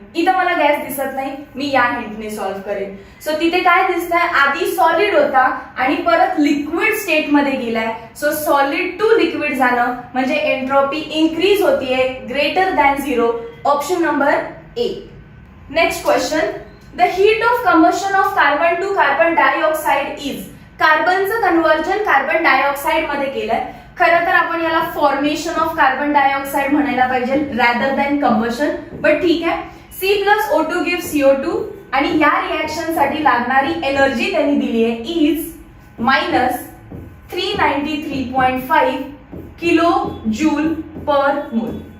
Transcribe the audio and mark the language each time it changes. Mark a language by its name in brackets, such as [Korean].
[Marathi] इथं मला गॅस दिसत नाही, मी या हिंटने सॉल्व्ह करेन. सो तिथे काय दिसतंय? आधी सॉलिड होता आणि परत लिक्विड स्टेट मध्ये गेलाय. सो सॉलिड टू लिक्विड जाणं म्हणजे एंट्रॉपी इन्क्रीज होतीये, [English] Greater than 0. Option number A. Next question. The heat of combustion of carbon to carbon dioxide is. [Marathi] कार्बनचं conversion carbon dioxide मध्ये केलंय. खरं तर आपण याला फॉर्मेशन ऑफ कार्बन डायऑक्साइड म्हणायला पाहिजे रॅदर दॅन कंबशन, बट ठीक आहे. C+O2 गिव्ह CO2 आणि या रिएक्शन साठी लागणारी एनर्जी त्यांनी दिली आहे [English] Is -393.5 kilo joule per mole.